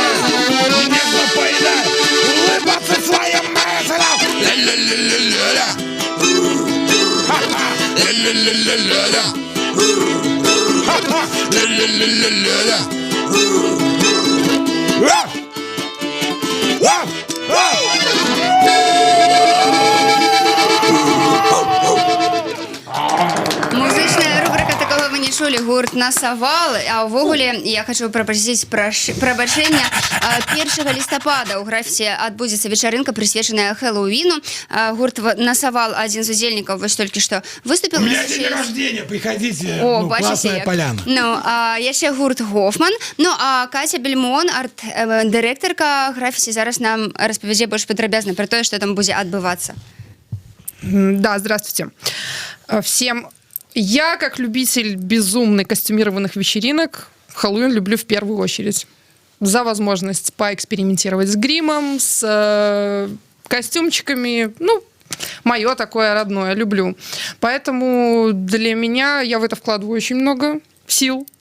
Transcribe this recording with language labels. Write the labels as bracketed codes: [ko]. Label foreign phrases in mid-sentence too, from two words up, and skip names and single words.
[ru] Не запоминай улыбаться своим мыслям. Ля-ля-ля-ля-ля-ля. Ха-ха, ля-ля-ля-ля-ля-ля. Ха-ха, ля-ля-ля-ля-ля-ля. Ах! Ах! Ах! [be] Музычная рубрика, такого вы не чулі, гурт «Насавал». А ўвогуле я хочу попросіць прабачэння. 1 лістапада ў графіці адбудзецца вечарынка, прысвечаная Хэллоуіну. Гурт «Насавал», адзін з удзельнікаў, вось толькі што выступіў. [ru] У меня день рождения, приходите. [be] Бачыце, [ru] классная поляна. [be] Яшчэ гурт «Гофман». Ну, а Катя Бельмон, арт-дырэктарка графіці, зараз нам распавядзе больш падрабязна пра тое, што там будзе адбывацца. [ru] Да, здравствуйте всем. Я, как любитель безумно костюмированных вечеринок, Хэллоуин люблю в первую очередь. За возможность поэкспериментировать с гримом, с костюмчиками. Ну, мое такое родное, люблю. Поэтому для меня я в это вкладываю очень много сил.